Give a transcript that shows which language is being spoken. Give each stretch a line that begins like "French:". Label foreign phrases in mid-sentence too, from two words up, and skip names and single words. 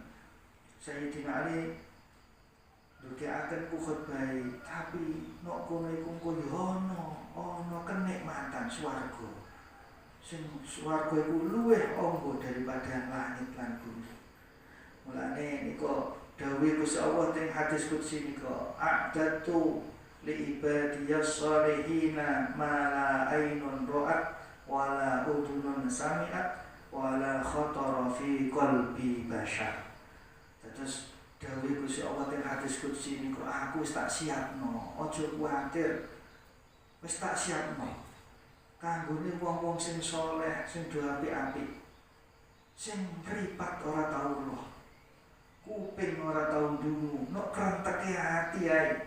Javanese: Sayyidina Ali ndukekaken ku khutbah tapi nek kono iku ana kenikmatan swarga. Sing swarga iku luwih amba daripada langit lan bumi. Mulane niku dawuh Gusti Allah teng hadis qudsi niku
Arabic: أعددت لعبادي الصالحين ما لا عين رأت ولا أذن سمعت ولا خطر على قلب بشر.
Javanese: Terus dawuh Gusti Allah teng hadis qudsi niku aku wis tak siapno, aja kuwatir. Wis tak siapno. Kanggone wong-wong sing saleh, sing do apik-apik. Sing mripat ora tau roh. Kuping ora tau ndungu, nek krenteke ati ae.